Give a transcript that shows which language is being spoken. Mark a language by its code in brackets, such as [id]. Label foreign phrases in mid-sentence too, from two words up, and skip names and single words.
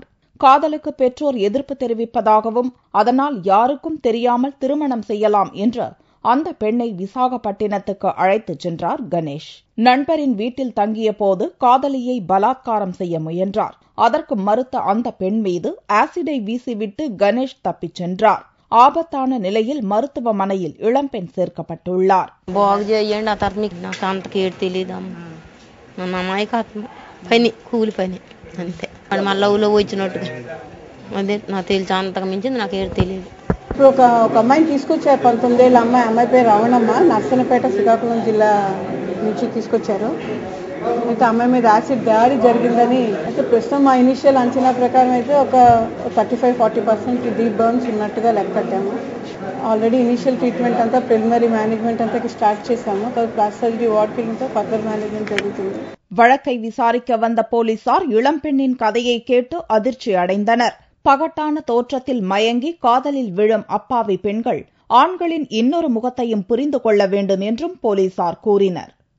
[ta] காதலுக்கு பெற்றோர் எதிர்ப்பு தெரிவிப்பதாகவும் அதனால் யாருக்கும் தெரியாமல் திருமணம் செய்யலாம் என்று அந்த பெண்ணை விசாகப்பட்டினத்துக்கு அழைத்துச் சென்றார் கணேஷ். நண்பரின் வீட்டில் தங்கிய போது காதலியை பலாத்காரம் செய்ய முயன்றார். அதற்கு மறுத்த அந்த பெண் மீது ஆசிடை வீசிவிட்டு கணேஷ் தப்பிச் சென்றார். ஆபத்தான நிலையில் மருத்துவமனையில் இளம்பெண் சேர்க்கப்பட்டுள்ளார். [te] ఒక అమ్మాయిని తీసుకొచ్చారు, 19 ఏళ్ళ అమ్మాయి పేరు రవణమ్మ, నర్సన్నపేట శ్రీకాకుళం జిల్లా నుంచి తీసుకొచ్చారు. అయితే అమ్మాయి మీద యాసిడ్ దాడి జరిగిందని అయితే ప్రస్తుతం మా ఇనిషియల్ అంచనా ప్రకారం అయితే ఒక 35-40% [en] deep burns [te] ఉన్నట్టుగా లెక్క కట్టాము. ఆల్రెడీ [en] initial treatment [te] అంతా [en] preliminary management [te] అంతా స్టార్ట్ చేశాము. [en] plastic surgery ward [te] వెళ్తే [en] further management [te] జరుగుతుంది. [ta] வழக்கை விசாரிக்க வந்த போலீசார் இளம்பெண்ணின் கதையை கேட்டு அதிர்ச்சி அடைந்தனர். பகட்டான தோற்றத்தில் மயங்கி காதலில் விழும் அப்பாவி பெண்கள் ஆண்களின் இன்னொரு முகத்தையும் புரிந்து கொள்ள வேண்டும் என்றும் போலீசார் கூறினர்.